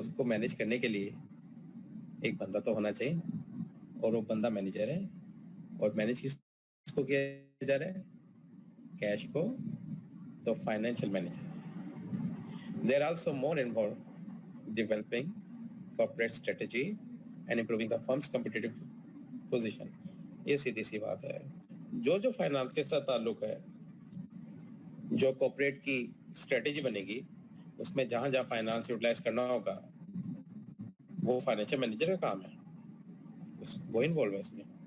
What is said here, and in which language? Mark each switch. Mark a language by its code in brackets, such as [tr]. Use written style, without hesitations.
[ur] تو اس کو مینیج کرنے کے لیے ایک بندہ تو ہونا چاہیے، اور وہ بندہ مینیجر ہے. اور مینیج کس کو کیا جا رہا ہے؟ کیش کو. تو financial manager. [en] They're also more involved developing corporate strategy and improving the firm's competitive position. [ur] یہ سیدھی سی بات ہے، جو فائنانس کے ساتھ تعلق ہے، جو کارپوریٹ کی اسٹریٹجی بنے گی اس میں جہاں جہاں فائنانس یوٹیلائز کرنا ہوگا وہ فائنینشیل مینیجر کا کام ہے، وہ انوالو ہے اس میں.